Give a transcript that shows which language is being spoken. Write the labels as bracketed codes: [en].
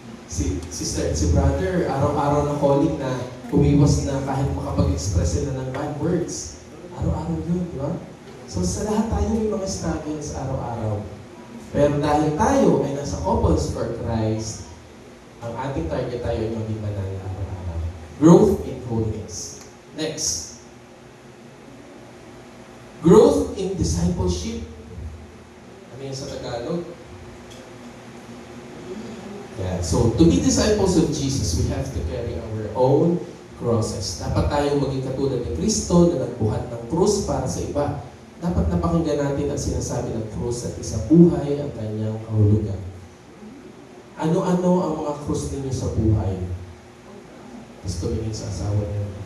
[tl] Si sister at si brother, araw-araw na calling na umiwas na kahit makapag-express sila ng bad words. Araw-araw yun, di ba? So sa lahat tayo may mga struggles araw-araw. Pero dahil tayo ay nasa Couples for Christ, ang ating target tayo ay maging banal araw-araw. [en] Growth in holiness. Next. Growth in discipleship. [tl] Ano yan sa Tagalog? [en] Yeah. So, to be disciples of Jesus, we have to carry our own crosses. [tl] Dapat tayong maging katulad ni Kristo na nagbuhat ng krus para sa iba. Dapat napakinggan natin ang sinasabi ng krus at isang buhay ang kanyang kahulugan. Ano-ano ang mga krus ninyo sa buhay? Gusto tumingin sa asawa niyo.